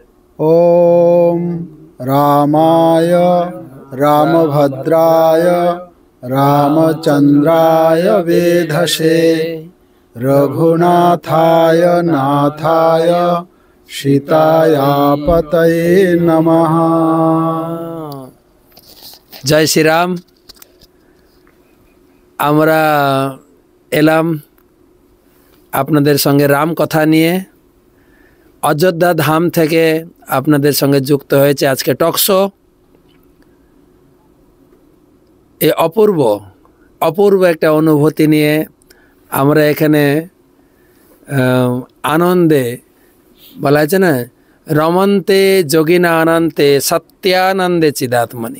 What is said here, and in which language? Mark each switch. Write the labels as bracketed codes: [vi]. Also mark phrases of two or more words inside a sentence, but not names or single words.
[sa] ॐ रामाय रामभद्राय रामचन्द्राय वेधसे रघुनाथाय नाथाय सीतायापतये नमः। जय श्री राम। [bn] আমরা এলাম আপনাদের সঙ্গে রাম কথা নিয়ে। অযোধ্যা ধাম থেকে আপনাদের সঙ্গে যুক্ত হয়েছে আজকে টকশো। এই অপূর্ব একটা অনুভূতি নিয়ে আমরা এখানে আনন্দে, বলা আছে না, [sa] রমন্তে যোগিনা আনন্তে সত্যানন্দে চিদাত্মনি।